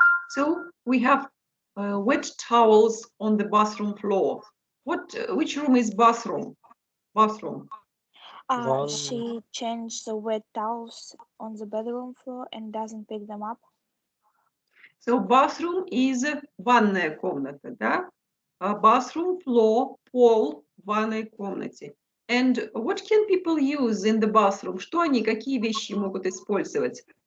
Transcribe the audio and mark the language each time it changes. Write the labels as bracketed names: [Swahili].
[English] So we have wet towels on the bathroom floor. Which room is bathroom? Bathroom. She changed the wet towels on the bedroom floor and doesn't pick them up. So bathroom is [Russian] ванная комната, да? Bathroom floor, пол в ванной комнате. [English] And what can people use in the bathroom? [Russian] Что они, какие вещи могут использовать?